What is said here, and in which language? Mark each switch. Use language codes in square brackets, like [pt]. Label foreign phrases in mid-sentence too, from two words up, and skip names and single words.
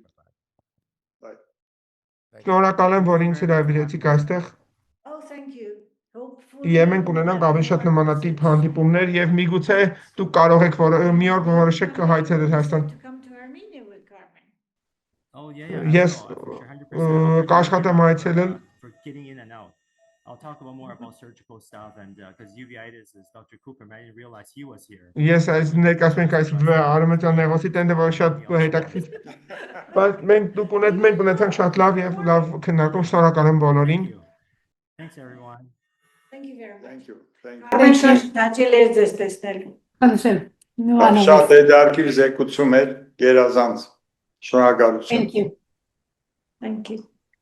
[en] Thank you. [hy] Շնորհակալ եմ, որ ինձ հրավիրեցիք այստեղ։ [en] Oh, thank you. [hy] Եվ մենք ունենանք ավելի շատ նմանատիպ հանդիպումներ եւ միգուցե դուք կարող եք մի օր որոշեք հայցել Հայաստան։ [en] To come to Armenia with Carmen. Oh yeah, yeah. I Yes, will, for sure, 100%. [hy] կաշխատեմ այցելել։ [en] For getting in and out. I'll talk about more about surgical stuff and because uveitis is Dr. Cooper. I didn't realize he was here. [hy] Ես այս ներկայացնում ենք այս արմատյան նեղոսի տենդը, որ շատ հետաքրքիր։ Բայց մենք ունեցանք շատ լավ եւ լավ քննարկում, շնորհակալ եմ բոլորին։ [en] Thank you. Thanks everyone. Thank you very much. Thank you. Thank you. Carmen, [hy] շատ հաճելի էր ձեզ տեսնել։ Շատ հետաքրքիր զեկուցում էր, գերազանց։ Շնորհակալություն։ [en] Thank you. Thank you.